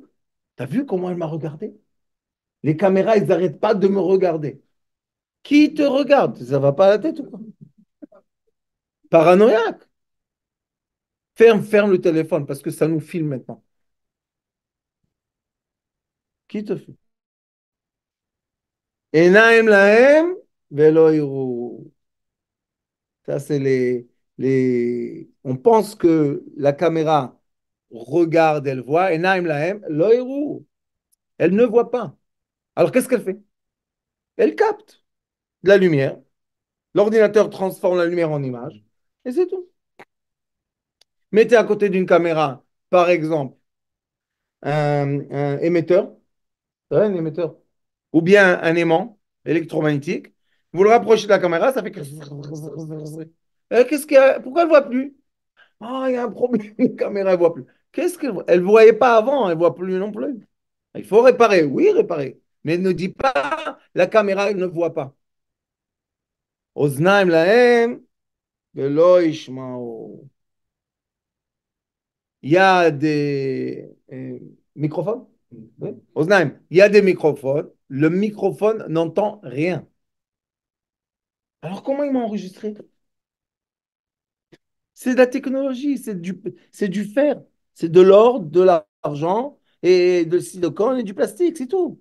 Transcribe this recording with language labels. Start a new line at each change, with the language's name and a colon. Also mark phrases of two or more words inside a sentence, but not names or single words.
French: T'as vu comment elle m'a regardé? Les caméras, ils n'arrêtent pas de me regarder. Qui te regarde? Ça va pas à la tête ou quoi? Paranoïaque. Ferme le téléphone parce que ça nous filme maintenant. Qui te fait?
Hebrew: עינים להם ולא יראו.
French: Ça, c'est On pense que la caméra regarde, elle voit.
Hebrew: עינים להם לא יראו.
French: Elle ne voit pas. Alors, qu'est-ce qu'elle fait? Elle capte de la lumière. L'ordinateur transforme la lumière en image. Et c'est tout. Mettez à côté d'une caméra, par exemple, un émetteur. Ouais, un émetteur. Ou bien un aimant électromagnétique. Vous le rapprochez de la caméra, ça fait. Qu'est-ce qu'il y a? Pourquoi elle ne voit plus? Ah, il y a un problème, la caméra ne voit plus. Qu'est-ce qu'elle voit? Elle ne voyait pas avant, elle ne voit plus non plus. Il faut réparer, oui, réparer. Mais ne dis pas, la caméra ne voit pas.
Hebrew: אזנים להם ולא ישמעו.
French: Il y a des microphones? Oui. Oznaim, il y a des microphones. Le microphone n'entend rien. Alors comment ils m'ont enregistré? C'est de la technologie, c'est du fer, c'est de l'or, de l'argent et de silicone et du plastique, c'est tout.